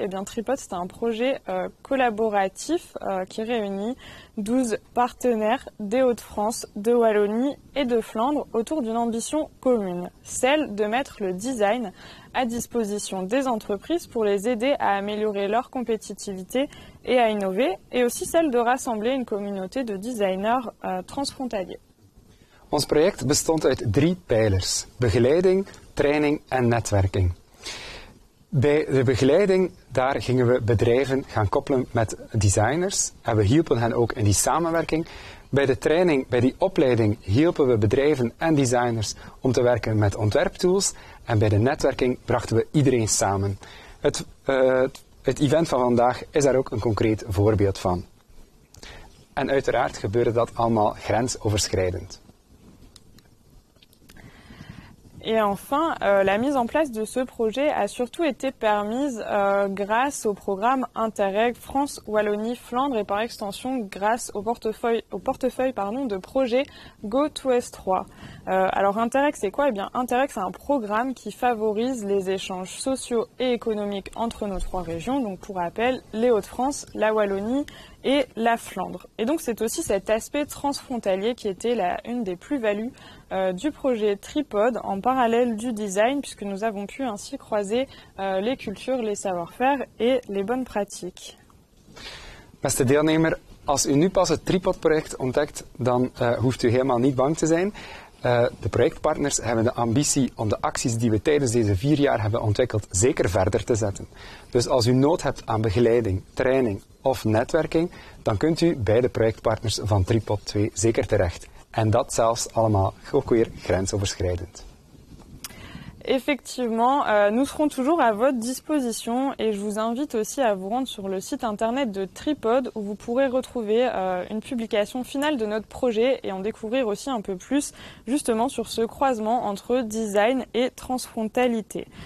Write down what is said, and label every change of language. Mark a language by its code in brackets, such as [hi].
[fr] Eh bien, Tripod, c'est un projet collaboratif qui réunit 12 partenaires des Hauts-de-France, de Wallonië et de Flandre autour d'une ambition commune, celle de mettre le design à disposition des entreprises pour les aider à améliorer leur compétitivité et à innover, et aussi celle de rassembler une communauté de designers transfrontaliers. [nl] Ons project bestond uit 3 pijlers: begeleiding, training en netwerking. Bij de begeleiding, daar gingen we bedrijven gaan koppelen met designers en we hielpen hen ook in die samenwerking. Bij de training, bij die opleiding, hielpen we bedrijven en designers om te werken met ontwerptools en bij de netwerking brachten we iedereen samen. Het event van vandaag is daar ook een concreet voorbeeld van. En uiteraard gebeurde dat allemaal grensoverschrijdend. [fr] Et enfin, la mise en place de ce projet a surtout été permise grâce au programme Interreg France, Wallonie, Flandre et par extension grâce au portefeuille de projet Go2S3. Alors Interreg, c'est quoi? Eh bien Interreg, c'est un programme qui favorise les échanges sociaux et économiques entre nos 3 régions. Donc pour rappel, les Hauts-de-France, la Wallonie et la Flandre. Et donc c'est aussi cet aspect transfrontalier qui était une des plus-values du projet Tripod en parallèle du design, puisque nous avons pu ainsi croiser les cultures, les savoir-faire et les bonnes pratiques. [nl] Beste deelnemer, als u nu pas het Tripod-project ontdekt, dan hoeft u helemaal niet bang te zijn. De projectpartners hebben de ambitie om de acties die we tijdens deze 4 jaar hebben ontwikkeld zeker verder te zetten. Dus als u nood hebt aan begeleiding, training of netwerking, dan kunt u bij de projectpartners van Tripod 2 zeker terecht. En dat zelfs allemaal ook weer grensoverschrijdend. [fr] Effectivement, nous serons toujours à votre disposition et je vous invite aussi à vous rendre sur le site internet de Tripod où vous pourrez retrouver une publication finale de notre projet et en découvrir aussi un peu plus justement sur ce croisement entre design et transfrontalité.